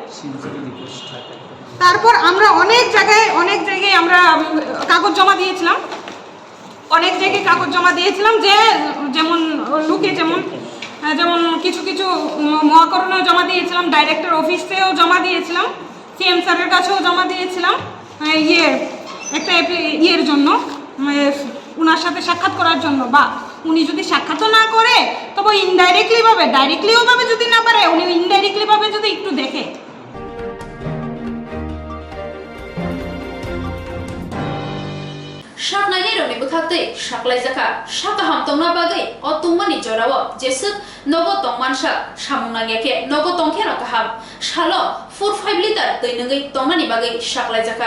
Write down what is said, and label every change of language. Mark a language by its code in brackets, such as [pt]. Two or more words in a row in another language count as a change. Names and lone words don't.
[bn] তারপর আমরা অনেক জায়গায় আমরা কাগজ জমা দিয়েছিলাম, যে যেমন লোকে যেমন কিছু মহাকরণেও জমা দিয়েছিলাম, ডাইরেক্টর অফিসেও জমা দিয়েছিলাম, সিএম স্যারের কাছেও জমা দিয়েছিলাম, একটা ইয়ের জন্য, উনার সাথে সাক্ষাৎ করার জন্য। বা উনি যদি সাক্ষাৎও না করে, তবে ডাইরেক্টলিও ভাবে যদি না পারে, উনি ইনডাইরেক্টলি ভাবে যদি একটু দেখে। [trp] Shaknani roni bukhate shaklai jaka shakaham tongna bagai o tungmani jorawo jesuk nogo tongmansa samungnangeke nogo tongkhe rakaham shalo 4-5 liter teinungai tongmani bagai shaklai jaka